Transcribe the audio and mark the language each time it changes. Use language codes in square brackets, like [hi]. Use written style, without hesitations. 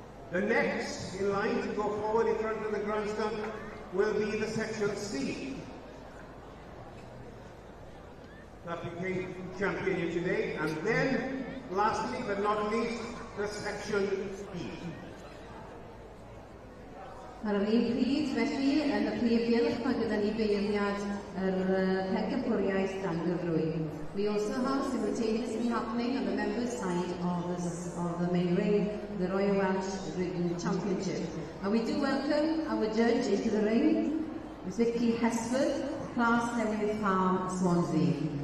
[en] The next in line to go forward in front of the grandstand will be the Section C. That became champion here today. And then, lastly but not least, the Section E. [cy] Ar yr un pryd, felly, yn y prif gylch, mae gyda ni beirniad pencampwriaeth dan gyfrwy. [en] We also have simultaneously happening on the members' side of the main ring, the Royal Welsh Ridden Championship. And we do welcome our judge into the ring, Ms. Vicky Hesford, Class Newydd Farm, Swansea.